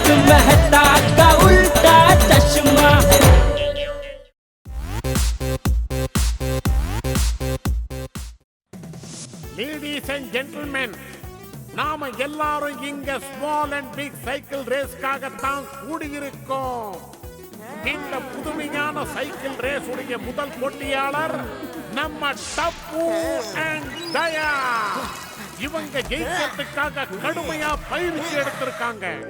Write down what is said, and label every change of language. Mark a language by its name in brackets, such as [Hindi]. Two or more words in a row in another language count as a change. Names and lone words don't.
[Hindi] मेहता का उल्टा चश्मा। [English] Ladies and gentlemen, [Tamil] நாம எல்லாரும் இங்க [English] small and big cycle [Tamil] ரேஸ்க்காகத்தான் கூடியிருக்கோம். இந்த புதுமையான [English] cycle race [Tamil] உடைய முதல் போட்டியாளர் நம்ம டப்பு அண்ட் தயா. இவங்க ஜெயிக்கிறதுக்காக கடுமையா பயிற்சி எடுத்திருக்காங்க.